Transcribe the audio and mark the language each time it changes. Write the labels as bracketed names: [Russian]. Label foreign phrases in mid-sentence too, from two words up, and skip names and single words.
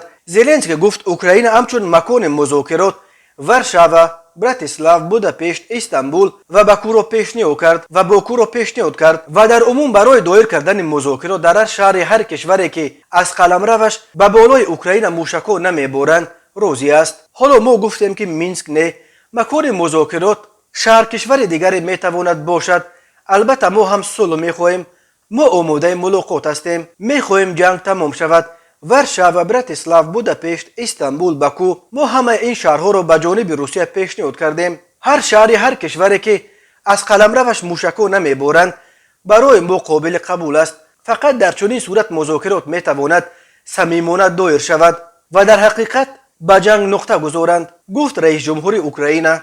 [Tajik] Зеленский гуфт Украина ҳамчун макони музокирот Варшава, Братислав, Будапешт, Истанбул ва Бакуро пешниҳод кард ва дар умум барои доир кардани музокирот дар ҳар шаҳри ҳар кишваре ки аз қаламраваш ба болои Украина мушакҳо намеборанд розӣ аст. ҳоло мо гуфтем ки Минск не, макони музокирот шаҳр кишвари дигаре метавонад бошад. албатта мо ҳам сулҳ мехоҳем. мо омодаи мулоқот ҳастем. мехоҳем ҷанг тамом шавад [Persian] ورشا و براتیسلاو، بوداپشت، استانبول، باکو، ما همه این شهرها رو به جانب روسیه پیشنهاد کردیم. هر شهری هر کشوری که از قلمروش موشکو نمیبرند برای ما قابل قبول است. فقط در چنین صورت مذاکرات میتواند صمیمانه دایر شود و در حقیقت به جنگ نقطه گذارند، گفت رئیس جمهور اوکراین.